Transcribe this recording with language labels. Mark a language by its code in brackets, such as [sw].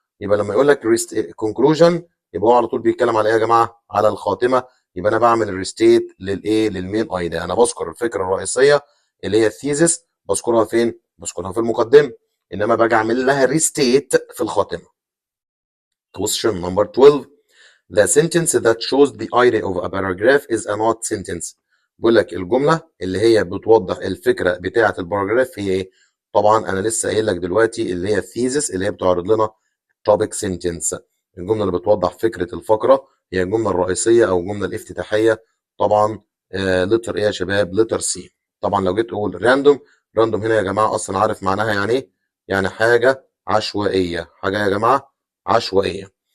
[ar] يبقى لما يقول لك conclusion يبقى هو على طول بيتكلم على ايه يا جماعه؟ على الخاتمه. يبقى انا بعمل restate للايه؟ للمين ايديا. انا بذكر الفكره الرئيسيه اللي هي الثيزس، بذكرها فين؟ بذكرها في المقدمه. انما باجي اعمل لها restate في الخاتمه. [en] question number 12. The sentence that shows the idea of a paragraph is a not sentence. [ar] بيقول لك الجملة اللي هي بتوضح الفكرة بتاعة الباراجراف هي ايه؟ طبعا انا لسه قايل لك دلوقتي اللي هي الثيسس اللي هي بتعرض لنا topic sentence. الجملة اللي بتوضح فكرة الفقرة هي الجملة الرئيسية او الجملة الافتتاحية. طبعا لتر ايه يا شباب؟ لتر سي. طبعا لو جيت اقول راندوم، راندوم هنا يا جماعة اصلا عارف معناها يعني ايه؟ يعني حاجة عشوائية، حاجة يا جماعة عشوائية.